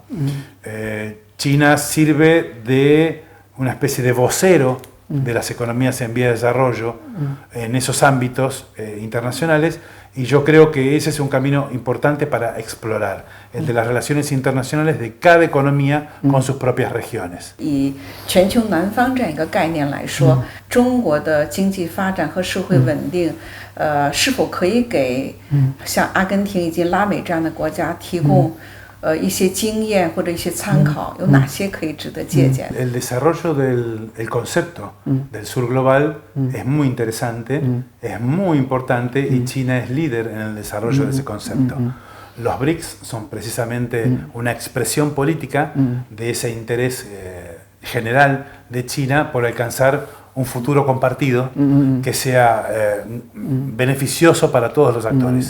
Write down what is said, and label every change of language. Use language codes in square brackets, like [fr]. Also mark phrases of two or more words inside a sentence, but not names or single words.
[es] China sirve de una especie de vocero de las economías en vía de desarrollo en esos ámbitos internacionales Y yo creo que ese es un camino importante para explorar, el de las relaciones internacionales de cada economía con sus propias regiones. [zh] 以全球南方这样一个概念来说，中国的经济发展和社会稳定，是否可以给像阿根廷以及拉美这样的国家提供一些经验或者一些参考？有哪些可以值得借鉴 [es] ？El desarrollo del concepto del sur global es muy interesante, es muy importante y China es líder en el desarrollo de ese concepto. Los BRICS son precisamente una expresión política de ese interés general de China por alcanzar un futuro compartido que sea beneficioso para todos los actores.